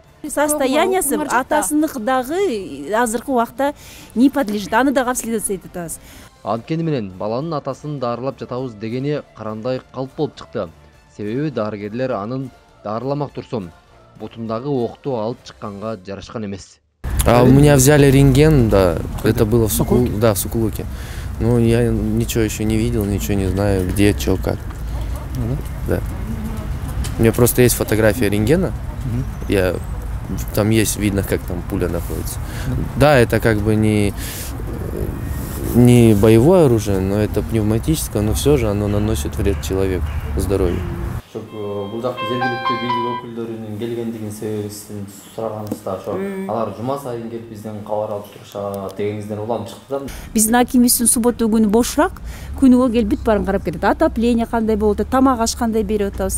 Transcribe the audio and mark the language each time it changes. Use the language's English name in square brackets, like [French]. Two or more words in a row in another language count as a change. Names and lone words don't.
[Kyrgyz] Состояниясы атасынык дагы азыркы убакта [Russian] не подлежит, [Kyrgyz] аны да обследовать атабыз. Анткени менен баланын атасын даарылап жатабыз дегени карандай калп болуп чыкты. Себеби дарыгерлер анын даарыламак турсун бутундагы окту алып чыкканга жарашкан эмес. [Russian] У меня взяли рентген, да, это было в Сукулуке. Ну, я ничего еще не видел, ничего не знаю, где, что, как. Да. У меня просто есть фотография рентгена, там есть, видно, как там пуля находится. Да, это как бы не боевое оружие, но это пневматическое, но все же оно наносит вред человеку, здоровью. [Kyrgyz] Бул жакта жергиликтүү бийлик өкүлдөрүнүн келгендигин себебин сураганыбызда ошо алар жума сайын келип бизден кабар алып турушат дегениңизден улам чыкты да. Биздин акимибиздин суббота күнү бошураак, күнүгө келип бүт баарын карап кетет. Отопление кандай болот, тамак аш кандай берип атабыз.